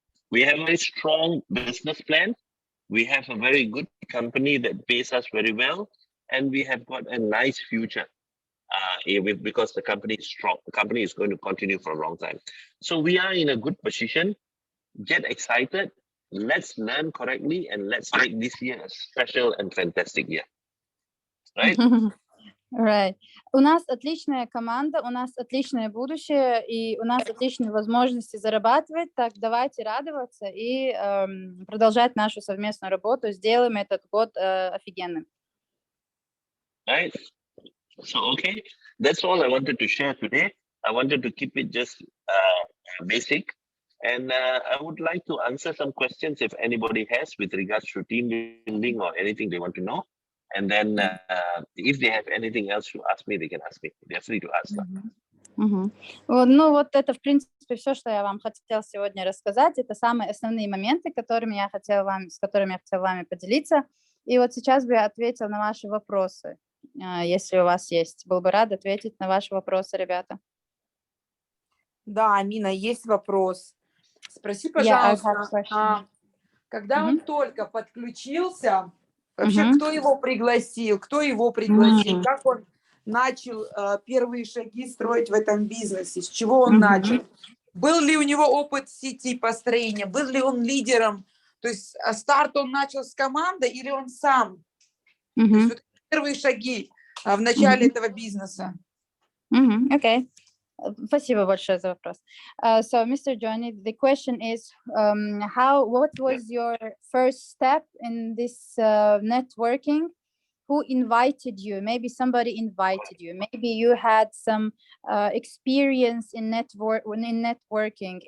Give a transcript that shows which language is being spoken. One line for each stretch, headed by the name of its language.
English: We have a very strong business plan. We have a very good company that pays us very well, and we have got a nice future. Because the company is strong, the company is going to continue for a long time. So we are in a good position. Get excited. Let's learn correctly, and let's make this year a special and fantastic year. Right? Right.
Russian: У нас отличная команда, у нас отличное будущее, и у нас отличные возможности зарабатывать. Так давайте радоваться и продолжать нашу совместную работу. Сделаем этот год офигенным.
English: Right. So, okay, that's all I wanted to share today. I wanted to keep it just basic. And I would like to answer some questions if anybody has with regards to team building or anything they want to know. And then if they have anything else to ask me, they can ask me. They're free to ask.
Russian: Ну, вот это, в принципе, все, что я вам хотела сегодня рассказать. Это самые основные моменты, с которыми я хотела вами поделиться. И вот сейчас бы я ответила на ваши вопросы, если у вас есть. Был бы рад ответить на ваши вопросы, ребята. Да, Амина, есть вопрос. Спроси, пожалуйста, когда он только подключился, вообще кто его пригласил, как он начал первые шаги строить в этом бизнесе, с чего он начал, был ли у него опыт сети построения, был ли он лидером, то есть старт он начал с команды или он сам, то есть вот первые шаги в начале этого бизнеса. Окей. Спасибо большое за вопрос.
English: So, Mr. Johnny, the question is, what was your first step in this networking? Who invited you? Maybe somebody invited you. Maybe you had some experience in networking.